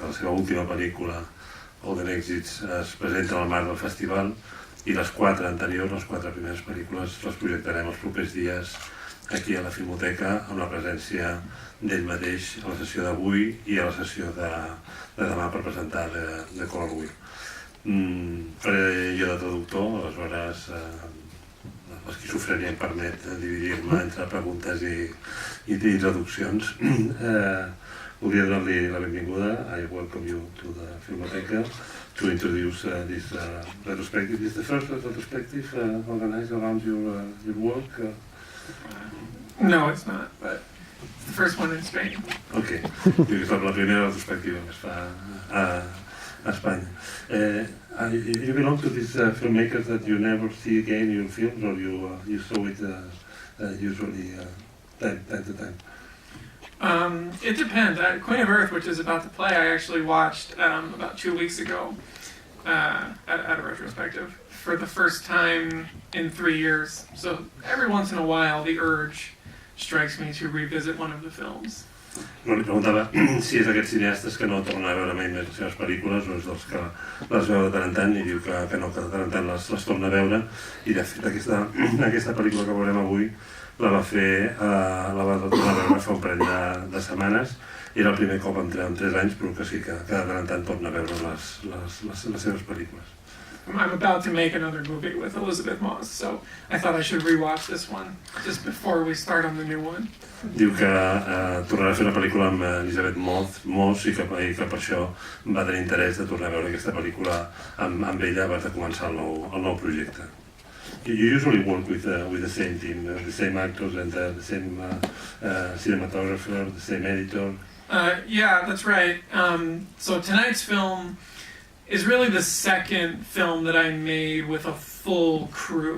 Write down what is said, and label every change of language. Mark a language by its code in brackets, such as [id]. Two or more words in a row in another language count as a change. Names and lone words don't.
[ca] La seva última pel·lícula, Golden Exits, es presenta al marc del festival, i les quatre anteriors, les quatre primeres pel·lícules, les projectarem els propers dies aquí a la Filmoteca, amb la presència d'ell mateix a la sessió d'avui i a la sessió de demà per presentar The Color Wheel. Faré jo de traductor, aleshores l'esquizofrènia em permet dividir-me entre preguntes i traduccions. Voldria donar-li la benvinguda. [en] I welcome you to the Filmoteca to introduce this retrospective. Is the first retrospective organized around your work? No, it's not, but it's the first one in Spain. [ca] Ok, és la primera retrospectiva que es fa a Espanya. [en] You belong to these filmmakers that you never see again in your films, or you saw it usually time to time? It depends. Queen of Earth, which is about to play, I actually watched about 2 weeks ago at a retrospective for the first time in 3 years. So every once in a while, the urge strikes me to revisit one of the films. [ca] No, li preguntava si és d'aquests cineastes que no tornen a veure mai més les seves pel·lícules, o és dels que les veu de tant en tant, i diu que no, que de tant en tant les torna a veure. I de fet aquesta pel·lícula que veurem avui la va tornar a veure fa un parell de setmanes. Era el primer cop en 3 anys, però que sí que de tant en tant torna a veure les seves pel·lícules. [en] I'm about to make another movie with Elizabeth Moss, so I thought I should rewatch this one just before we start on the new one. [ca] Diu que tornarà a fer una pel·lícula amb Elizabeth Moss i que per això va tenir interès de tornar a veure aquesta pel·lícula amb ella abans de començar el nou projecte. [en] You usually work with the same team, the same actors and the same cinematographer, the same editor. Yeah, that's right. So tonight's film is really the second film that I made with a full crew.